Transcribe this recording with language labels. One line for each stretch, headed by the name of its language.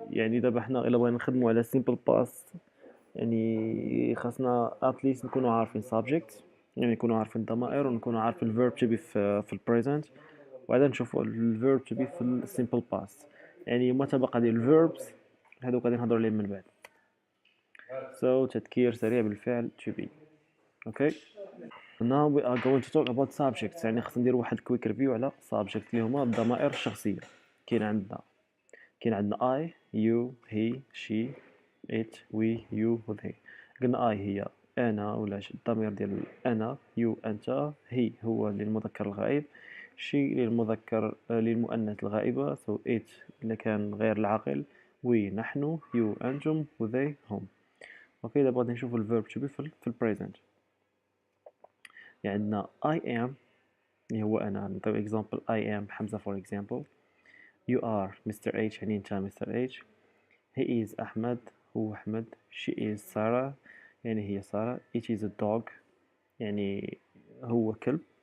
Arabic: يعني دابا حنا الا بغينا نخدمو على simple past يعني خاصنا
English: at least
Arabic: نكونوا عارفين subject، يعني نكونوا عارفين الضمائر، ونكونوا عارفين الverb to be في البريزنت، وبعدا نشوفوا الverb to be في السيمبل past. يعني ما تبقى ديال الverbs هادوك غادي نهضروا عليهم من بعد. تذكير سريع بالفعل to be.
English: okay, now we are going to talk about subjects.
Arabic: يعني خاصنا نديروا واحد كويك ريفيو على subject اللي هما الضمائر الشخصيه. كاين عندنا
English: I you he she it we you they.
Arabic: قلنا I هي انا ولا الضمير ديال انا، you انت، he هو للمذكر الغائب، she للمذكر للمؤنث الغائبه، so it اذا كان غير العاقل، we نحن، you انتم، و they هم. اوكي، دابا غادي نشوفوا الفيرب to be في البريزنت. يعني عندنا
English: I am
Arabic: اللي هو انا.
English: نعطيو example I am حمزه for example. You are Mr.
Arabic: H يعني انت Mr. H.
English: He is أحمد
Arabic: هو أحمد.
English: She is سارة
Arabic: يعني هي سارة.
English: It is a dog
Arabic: يعني هو كلب.